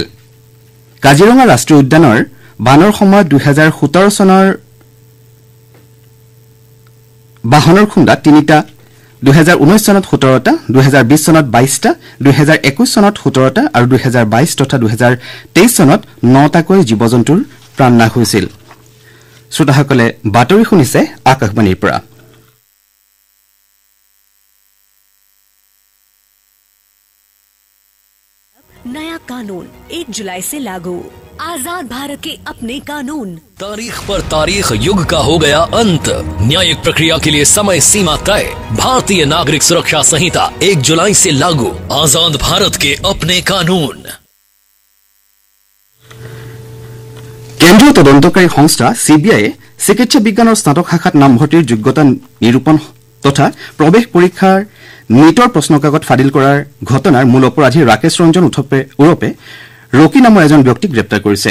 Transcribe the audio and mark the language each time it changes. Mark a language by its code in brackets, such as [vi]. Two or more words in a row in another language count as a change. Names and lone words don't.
[as] কাজিৰঙা ৰাষ্ট্ৰীয় উদ্যানৰ বানৰ সময়ত 2017 চনৰ বাহনৰ খুন্দাত 3টা, 2019 চনত 17টা, 2020 চনত 22টা, 2021 চনত 17টা আৰু 2022 তথা 2023 চনত 9টাকৈ জীৱ-জন্তুৰ প্ৰাণ নাশ হৈছিল। শ্ৰোতাসকলে বাতৰি শুনিছে আকাশবাণীৰ পৰা। [hi] नया कानून 1 जुलाई से लागू। आजाद भारत के अपने कानून। तारीख पर तारीख युग का हो गया अंत। न्यायिक प्रक्रिया के लिए समय सीमा तय। भारतीय नागरिक सुरक्षा संहिता 1 जुलाई से लागू। आजाद भारत के अपने कानून। [as] কেন্দ্ৰীয় তদন্তকাৰী সংস্থা CBI চিকিৎসা বিজ্ঞানৰ স্নাতক শাখাত নামভৰ্তিৰ যোগ্যতা নিৰূপণ তথা প্ৰৱেশ পৰীক্ষাৰ নিটৰ প্ৰশ্নকাকত ফাদিল কৰাৰ ঘটনাৰ মূল অপৰাধী ৰাকেশ ৰঞ্জন ওৰপে ৰকি নামৰ এজন ব্যক্তিক গ্ৰেপ্তাৰ কৰিছে।